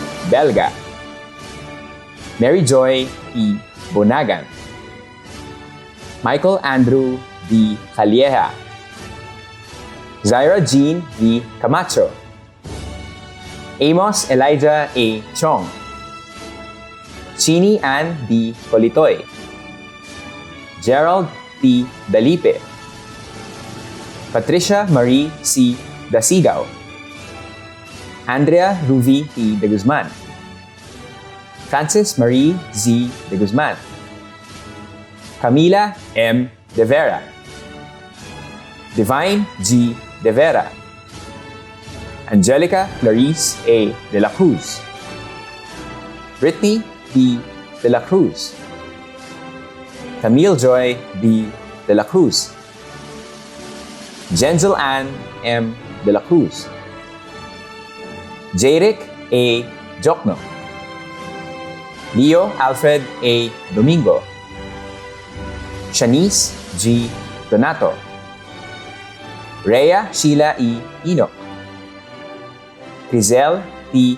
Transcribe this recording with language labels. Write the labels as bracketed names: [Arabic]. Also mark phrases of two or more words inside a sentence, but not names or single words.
[English] Belga, Mary Joy E. Bonagan, Michael Andrew D. Calieja, Zaira Jean V. Camacho, Amos Elijah A. Chong, Chini Ann D. Colitoy, Gerald T. Dalipe, Patricia Marie C. Dasigaw, Andrea Ruvi T. De Guzman, Francis Marie Z. De Guzman, Camila M. De Vera, Divine G. De Vera, Angelica Clarice A. De la Cruz, Brittany D. De la Cruz, Camille Joy D. De la Cruz, Jenzel Ann M. De la Cruz, Jeric A. Jokno, Leo Alfred A. Domingo, Shanice G. Donato, Rhea Sheila E. Enoch, Crizel T.